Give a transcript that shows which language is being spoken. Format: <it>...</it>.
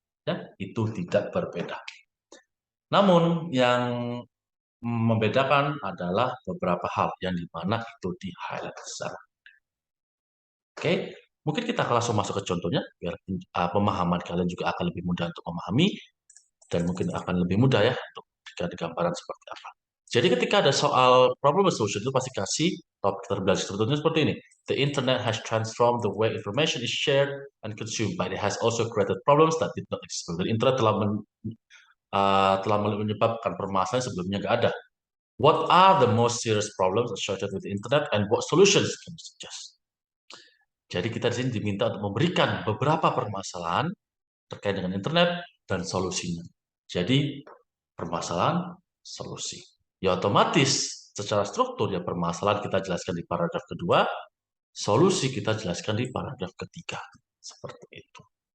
<id>Ya, itu tidak berbeda. Namun yang membedakan adalah beberapa hal yang dimana itu di highlight besar. Oke, mungkin kita akan langsung masuk ke contohnya biar pemahaman kalian juga akan lebih mudah untuk memahami dan mungkin akan lebih mudah ya untuk jika ada gambaran seperti apa. Jadi ketika ada soal problem solution itu pasti kasih topik terbelakang sebetulnya seperti ini.</id> <en>The internet has transformed the way information is shared and consumed, but it has also created problems that did not exist.</en> <id>The internet telah menyebabkan permasalahan sebelumnya nggak ada.</id> <en>What are the most serious problems associated with the internet and what solutions can you suggest?</en> <id>Jadi kita di sini diminta untuk memberikan beberapa permasalahan terkait dengan internet dan solusinya. Jadi permasalahan, solusi. Ya otomatis secara struktur ya permasalahan kita jelaskan di paragraf kedua, solusi kita jelaskan di paragraf ketiga. Seperti itu.</id>